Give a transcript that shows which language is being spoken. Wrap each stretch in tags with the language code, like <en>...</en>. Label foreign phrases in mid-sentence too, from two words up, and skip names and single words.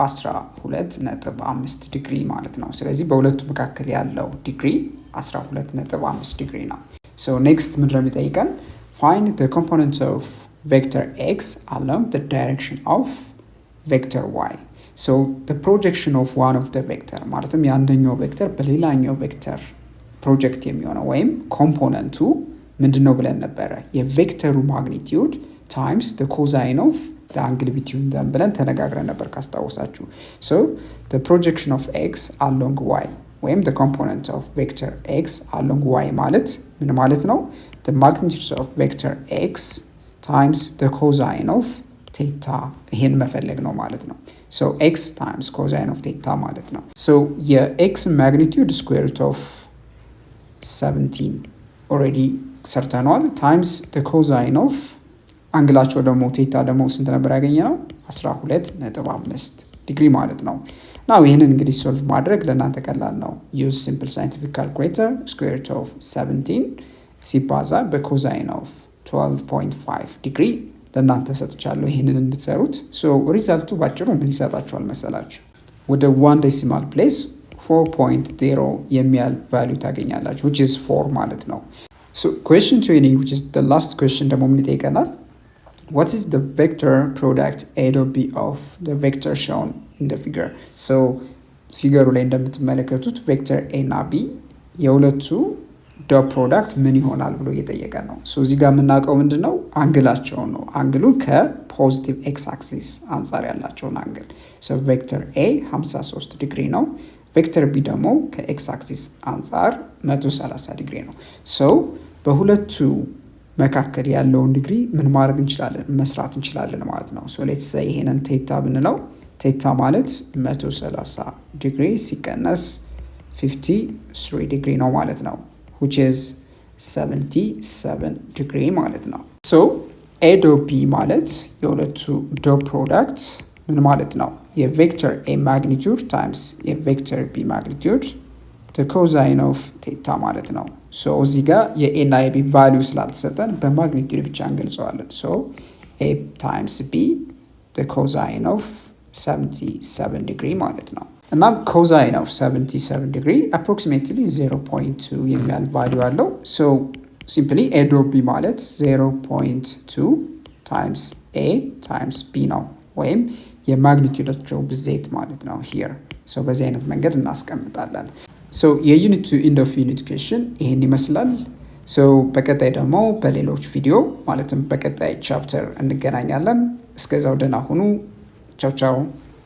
<en>12.5 ዲግሪ</en> <am>ማለት ነው ስለዚህ በሁለቱ መካከል ያለው ዲግሪ 12.5 ዲግሪ ነው</am> <en>so next</en> <am>ምንድነው የሚጠይቀን</am> <en>find the components of vector x along the direction of vector y So the projection of one of the vector</en> <am>ማለትም የአንደኛው ቬክተር በሌላኛው ቬክተር ፕሮጀክት የሚሆነው ወይም ኮምፖነንቱ ምንድነው ብለን ነበር የቬክተሩ ማግኒቲዩድ</am> <en>times the cosine of the angle between them</en> <am>ብለን ተነጋግረን ነበር ካስታወሳችሁ</am> <en>so the projection of x along y ወይም the component of vector x along y</en> <am>ማለት ምን ማለት ነው</am> <en>the magnitude of vector x times the cosine of theta</en> <am>ይሄን መፈለግ ነው ማለት ነው</am> <en>so x times cosine of theta</en> <am>ማለት ነው so የx</am> <en>magnitude square root of 17 already</en> <am>ሰርተናል</am> <en>times the cosine of</en> <am>አንግላቸው ደግሞ ቴታ ደግሞ ስንት ነበር ያገኘነው 12.5 ዲግሪ ማለት ነው now ይሄንን እንግዲህ ሶልቭ ማድረግ ለእናንተ ቀላል ነው</am> <en>use simple scientific calculator square root of 17</en> <am>ሲባዛ በኮሳይን of 12.5 ዲግሪ ለእናንተ ሰጥቻለሁ ይሄንን እንድትሰሩት so ሪዛልቱ ባጭሩ ምን ይሰጣችኋል መሰላችሁ ወደ 1</am> <en>decimal place</en> <am>4.0 የሚያል ቫልዩ ታገኛላችሁ</am> <en>which is 4</en> <am>ማለት ነው</am> <en>so question 20 which is the last question</en> <am>ደግሞ ምን ይጠይቀናል</am> <en>what is the vector product A dot B of the vector shown in the</en> <am>figure so ፊገሩ ላይ እንደምትመለከቱት vector A እና B የሁለቱ</am> <en>dot product</en> <am>ምን ይሆናል ብሎ እየጠየቀ ነው so እዚህ ጋር የምናውቀው ምንድነው አንግላቸው ነው አንግሉ ከፖዚቲቭ</am> <en>x axis</en> <am>አንፃር ያላቸውን አንግል so</am> <en>vector A</en> <am>53 ዲግሪ ነው</am> <en>vector B</en> <am>ደግሞ ከ</am> <en>x axis</en> <am>አንፃር 130 ዲግሪ ነው so በሁለቱ መካከል ያለውን ዲግሪ ምን ማድረግ እንችላለን መስራት እንችላለን ማለት ነው</am> <en>so let's say</en> <am>ይሄንን ቴታ ብንለው ቴታ ማለት 130 ዲግሪ ሲቀነስ 53 ዲግሪ ነው ማለት ነው</am> <en>which is 77</en> <am>ዲግሪ ማለት ነው</am> <en>so A dot B</en> <am>ማለት የሁለቱ</am> <en>dot product</en> <am>ምን ማለት ነው የቬክተር</am> <en>A magnitude times የቬክተር B magnitude the cosine of theta</en> <am>ማለት ነው so እዚህ ጋር የA እና የB ቫልዩ ስላልተሰጠን በማግኒቲዩድ ብቻ እንገልጸዋለን</am> <en>so A times B the cosine of 77 degree</en> <am>ማለት ነው እና</am> <en>cosine of 77 degree approximately 0.2</en> <am>የሚያል ቫልዩ አለው</am> <en>so</en> <am>simply A dot B ማለት</am> <en>0.2 times A times B</en> <am>ነው ወይም የማግኒቲዩዳቸው ብዜት ማለት ነው here so በዚህ አይነት መንገድ እናስቀምጣለን so የዩኒት 2</am> <en>end of unit question</en> <am>ይሄን ይመስላል so በቀጣይ ደግሞ በሌሎች ቪዲዮ ማለትም በቀጣይ ቻፕተር እንገናኛለን እስከዛው ደህና ሁኑ ቻው ቻው</am>